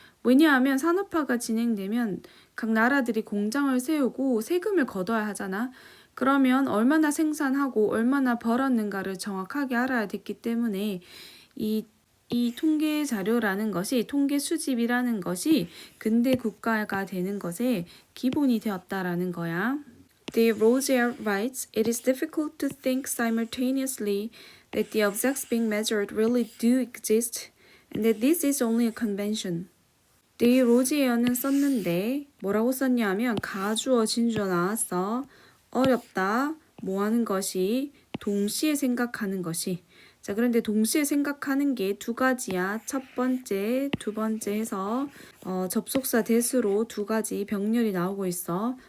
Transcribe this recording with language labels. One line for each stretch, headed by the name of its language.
Korean: 왜냐하면 산업화가 진행되면 각 나라들이 공장을 세우고 세금을 걷어야 하잖아. 그러면 얼마나 생산하고 얼마나 벌었는가를 정확하게 알아야 됐기 때문에 이 통계 자료라는 것이 통계 수집이라는 것이 근대 국가가 되는 것의 기본이 되었다라는 거야.
English: Dave Rozier writes, It is difficult to think simultaneously that the objects being measured really do exist and that this is only a convention.
Korean: 데이브 로지에어는 썼는데 뭐라고 썼냐면 가주어 진주어 나왔어. 어렵다. 뭐 하는 것이 동시에 생각하는 것이. 자, 그런데 동시에 생각하는 게 두 가지야. 첫 번째, 두 번째 해서 접속사 대수로 두 가지 병렬이 나오고 있어.